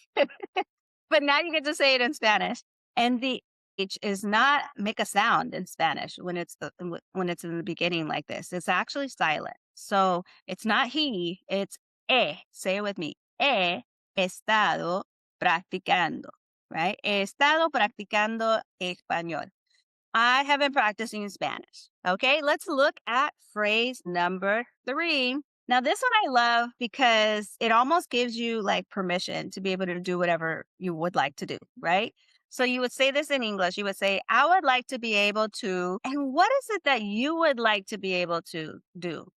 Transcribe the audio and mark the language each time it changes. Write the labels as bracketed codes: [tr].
[en] But now you get to say it in Spanish. And the H is not make a sound in Spanish when it's in the beginning like this. It's actually silent. So it's not he, it's Say it with me. [es] He estado practicando, right? He estado practicando español. [en] I have been practicing Spanish. Okay, let's look at phrase number three. Now, this one I love because it almost gives you like permission to be able to do whatever you would like to do, right? So you would say this in English. You would say, I would like to be able to, and what is it that you would like to be able to do?